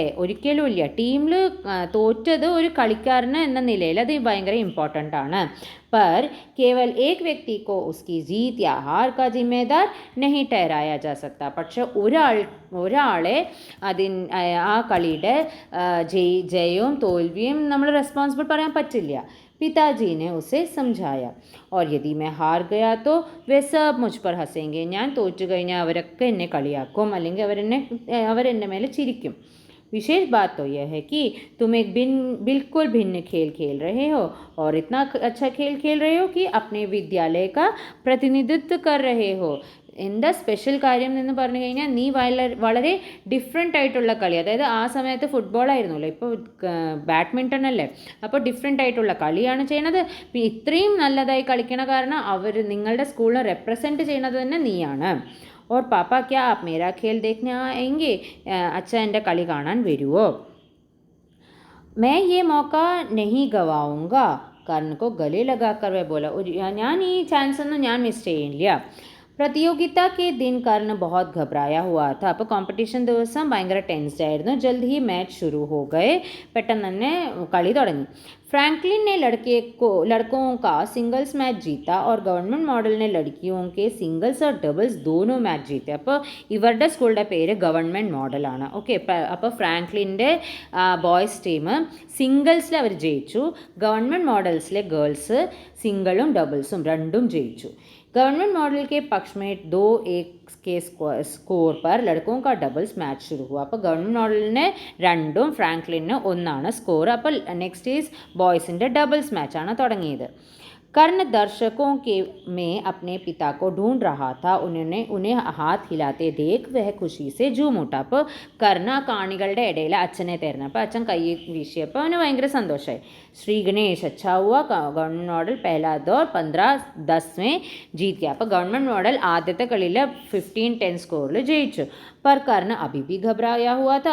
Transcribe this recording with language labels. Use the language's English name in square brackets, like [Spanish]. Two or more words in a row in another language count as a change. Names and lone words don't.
[Malayalam] ഒരിക്കലുമില്ല, ടീമിൽ തോറ്റത് ഒരു കളിക്കാരന് എന്ന നിലയിൽ അത് ഭയങ്കര ഇമ്പോർട്ടൻ്റ് ആണ്. [Hindi] पर केवल एक व्यक्ति को उसकी जीत या हार का जिम्मेदार नहीं ठहराया जा सकता. [Malayalam] പക്ഷെ ഒരാളെ ആ കളിയുടെ ജയവും തോൽവിയും നമ്മൾ റെസ്പോൺസിബിൾ പറയാൻ പറ്റില്ല. [Hindi] पिताजी ने उसे समझाया. और यदि मैं हार गया तो वे सब मुझ पर हंसेंगे. [Malayalam] ഞാൻ തോറ്റു കഴിഞ്ഞാൽ അവരൊക്കെ എന്നെ കളിയാക്കും, അല്ലെങ്കിൽ അവരെൻ്റെ മേലെ ചിരിക്കും. [Hindi] विशेष बात तो यह है कि तुम एक बिल्कुल भिन्न खेल खेल रहे हो और इतना अच्छा खेल खेल रहे हो कि अपने विद्यालय का प्रतिनिधित्व कर रहे हो. [Malayalam] എന്താ സ്പെഷ്യൽ കാര്യം എന്ന് പറഞ്ഞു കഴിഞ്ഞാൽ നീ വളരെ ഡിഫറെൻ്റ് ആയിട്ടുള്ള കളി, അതായത് ആ സമയത്ത് ഫുട്ബോൾ ആയിരുന്നല്ലോ, ഇപ്പോൾ ബാഡ്മിൻ്റൺ അല്ലേ, അപ്പോൾ ഡിഫറെൻ്റ് ആയിട്ടുള്ള കളിയാണ് ചെയ്യണത്. ഇത്രയും നല്ലതായി കളിക്കണ കാരണം നിങ്ങളുടെ സ്കൂളിനെ റെപ്രസെൻറ്റ് ചെയ്യണത് തന്നെ നീയാണ്. [Hindi] और पापा क्या आप मेरा खेल देखने आएंगे? अच्छा, [Malayalam] എൻ്റെ കളി കാണാൻ വരുമോ? [Hindi] मैं ये मौका नहीं गवाऊँगा. कर्ण को गले लगाकर वह बोला. [Malayalam] ഞാൻ ഈ ചാൻസ് ഒന്നും ഞാൻ മിസ് ചെയ്യില്ല. [Hindi] प्रतियोगिता के दिन कर्ण बहुत घबराया हुआ था. [Malayalam] അപ്പോൾ കോമ്പറ്റീഷൻ ദിവസം ഭയങ്കര ടെൻസ്ഡ് ആയിരുന്നു. [Hindi] जल्द ही मैच शुरू हो गए. [Malayalam] പെട്ടെന്ന് തന്നെ കളി തുടങ്ങി. [Hindi] फ्रैंकलिन ने लड़कों का [English] singles match [Hindi] जीता और गवर्नमेंट मॉडल ने लड़कियों के सिंगल्स और डबल्स दोनों मैच जीते. [Malayalam] അപ്പോൾ ഇവരുടെ സ്കൂളിൻ്റെ പേര് ഗവൺമെൻറ് മോഡലാണ്. ഓക്കെ, അപ്പോൾ ഫ്രാങ്ക്ലിൻ്റെ [English] boys team [Malayalam] സിംഗിൾസിൽ അവർ ജയിച്ചു, ഗവൺമെൻറ് മോഡൽസിലെ ഗേൾസ് സിംഗിളും ഡബിൾസും രണ്ടും ജയിച്ചു. [Hindi] गवर्नमेंट मॉडल के पक्ष में 2-1 के സ്കോർ पर लड़कों का [English] doubles match [Hindi] शुरू हुआ. [Malayalam] അപ്പോൾ ഗവൺമെൻറ് മോഡലിന് 2ഉം ഫ്രാങ്ക്ലിന് 1ആണ് സ്കോർ. അപ്പോൾ [English] next is [Malayalam] ബോയ്സിൻ്റെ ഡബിൾസ് മാച്ചാണ് തുടങ്ങിയത്. [Hindi] कर्ण दर्शकों के में अपने पिता को ढूंढ रहा था. उन्हें हाथ हिलाते देख वह खुशी से झूम उठा. [Malayalam] അപ്പോൾ കർണ കാണികളുടെ ഇടയിൽ അച്ഛനെ തരുന്നു. അപ്പോൾ അച്ഛൻ കൈ വീശിയപ്പോൾ അവന് ഭയങ്കര സന്തോഷമായി. [Hindi] श्री गणेश अच्छा हुआ गवर्नमेंट मॉडल पहला दौर 15-10 में जीत गया. [Malayalam] അപ്പോൾ ഗവൺമെൻറ് മോഡൽ ആദ്യത്തെ കളിയിൽ 15-10 സ്കോറിൽ ജയിച്ചു. [Hindi] पर कर्ण अभी भी घबराया हुआ था.